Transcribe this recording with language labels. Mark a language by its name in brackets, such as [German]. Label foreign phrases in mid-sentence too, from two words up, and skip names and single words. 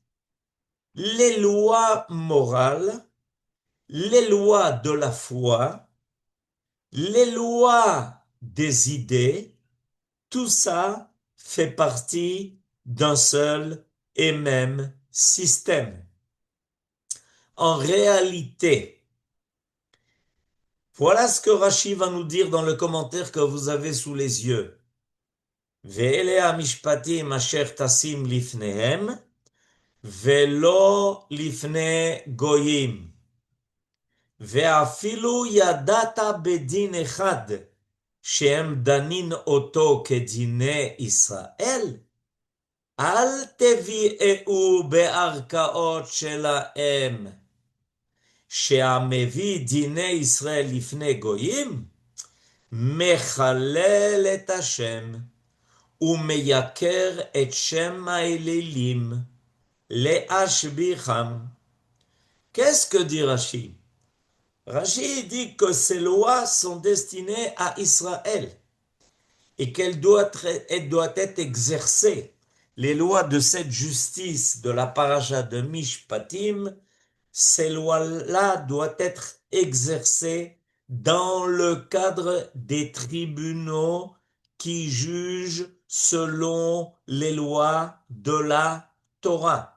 [French] Les lois morales, les lois de la foi, les lois des idées, tout ça fait partie d'un seul et même système. En réalité, voilà ce que Rashi va nous dire dans le commentaire que vous avez sous les yeux. [Hebrew] ואלה המשפטים אשר תשים לפניהם ולא לפני גויים. ואפילו ידעת בדין אחד, שהם דנין אותו כדיני ישראל, אל תביאו בערכאות שלהם, שהמביא דיני ישראל לפני גויים, מחלל את השם, ומייקר את שם האלילים, להשביחם. [French] Qu'est-ce que dit Rashi? Rashi dit que ces lois sont destinées à Israël et qu'elles doivent être exercées. Les lois de cette justice de la paracha de Mishpatim, ces lois-là doivent être exercées dans le cadre des tribunaux qui jugent selon les lois de la Torah.